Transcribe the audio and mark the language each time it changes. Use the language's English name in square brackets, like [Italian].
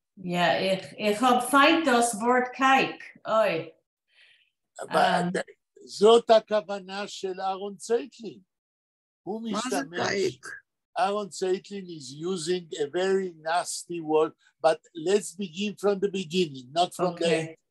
[Yiddish] Ja, ich hab feind das Wort Kaik. Oi. [Hebrew] זאת הכוונה של אהרון צייטלין. הוא מה זה משתמש, קייק? [English] Aaron Zeitlin is using a very nasty word, but let's begin from the beginning, not from the end.